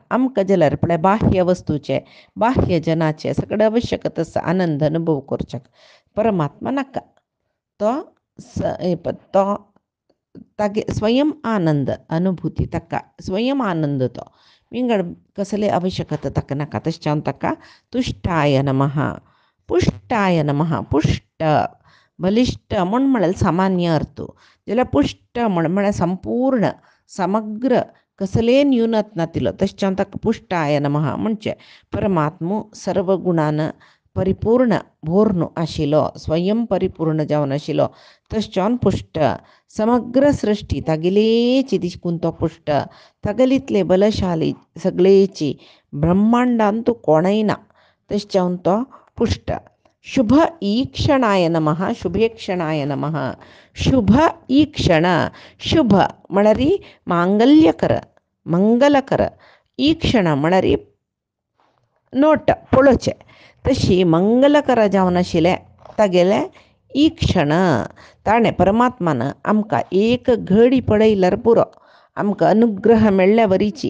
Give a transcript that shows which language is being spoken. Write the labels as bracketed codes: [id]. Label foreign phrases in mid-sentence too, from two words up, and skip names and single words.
[kok] आमकां जाल्यार पळय बाह्य वस्तूचे बाह्य जनाचे सगळे आवश्यकता आसा आनंद अनुभव करच्याक. परमात्मा नाका. तो तागे स्वयं आनंद अनुभूती ताका स्वयं आनंद तो विंगड कसले आवश्यकता ताका नाका. तशें जावन ताका [sa] तुष्टाय नमः. पुष्टाय नमः. [kok] पुष्ट बलिश्ट म्हळ्यार सामान्य अर्थ. जाल्यार पुष्ट म्हळ्यार संपूर्ण समग्र कसले न्यूनत नातिलो. तशें जावन ताका [sa] पुष्टाय नमः [kok] म्हणचें. परमात्मो सर्व गुणान परिपूर्ण भोर्न आशिल्लो, स्वयं परिपूर्ण जावन आशिल्लो. तशें जावन पुष्ट. समग्र सृश्टी तागेलीची दिसकून तो पुष्ट. तागेलीतले बलशाली सगळेची ब्रह्मांडांत कोणय ना. तशें जावन तो पुष्ट. [sa] शुभ ईक्षणाय नमः. शुभेक्षणाय नमः. शुभ ईक्षण. [kok] शुभ म्हळ्यार मांगल्यकर मंगलकर. ईक्षण म्हळ्यार नोट पळोवचें. तशी मंगलकर जावन आशिल्लें तागेलें ई क्षण ताणें परमात्मान आमकां एक घडी पळयल्यार पुरो, आमकां अनुग्रह मेळ्ळ्या वरीची.